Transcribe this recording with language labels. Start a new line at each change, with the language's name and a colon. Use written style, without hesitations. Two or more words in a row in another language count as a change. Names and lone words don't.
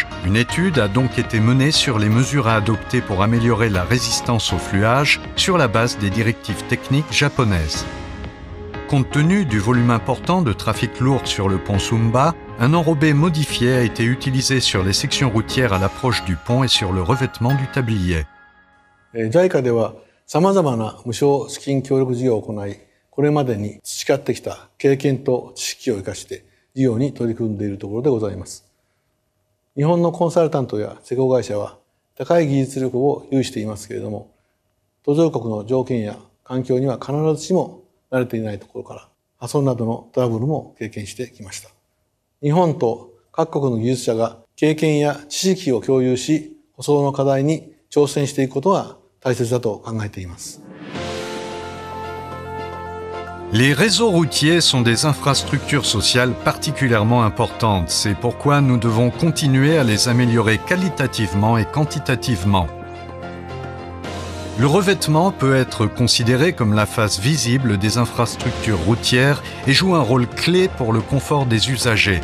French: Une étude a donc été menée sur les mesures à adopter pour améliorer la résistance au fluage sur la base des directives techniques japonaises. Compte tenu du volume important de trafic lourd sur le pont Sumba, un enrobé modifié a été utilisé sur les sections routières à l'approche du pont et sur le revêtement du tablier.
Japanese: JICA では様々な無償資金協力事業を行い、これまでに培ってきた経験と知識を生かして事業に取り組んでいるところでございます。日本のコンサルタントや施工会社は高い技術力を有していますけれども、途上国の条件や環境には必ずしも慣れていないところから、破損などのトラブルも経験してきました。日本と各国の技術者が経験や知識を共有し、舗装の課題に挑戦していくことが大切だと考えています。
French: Les réseaux routiers sont des infrastructures sociales particulièrement importantes. C'est pourquoi nous devons continuer à les améliorer qualitativement et quantitativement. Le revêtement peut être considéré comme la face visible des infrastructures routières et joue un rôle clé pour le confort des usagers.